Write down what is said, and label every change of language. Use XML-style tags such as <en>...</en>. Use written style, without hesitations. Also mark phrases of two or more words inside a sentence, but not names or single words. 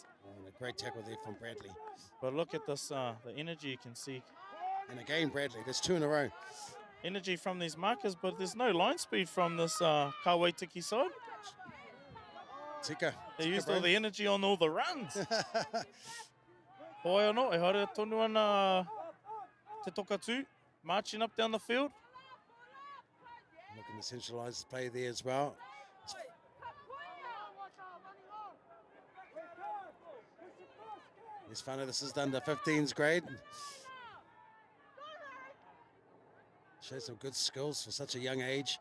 <en>And a great tackle there from Bradley. But look at this, the energy you can see. And again, Bradley, there's 2 in a row. Energy from these markers, but there's no line speed from this Kawaitiki side. Tika. They used all the energy on all the runs.</en> <mi>Hoi anō, e haere tonu ana Te Tokatū,</mi> <en>marching up down the field. Looking to centralise play there as well. Yes, Whānau, this is the under 15s grade. Shows some good skills for such a young age.</en>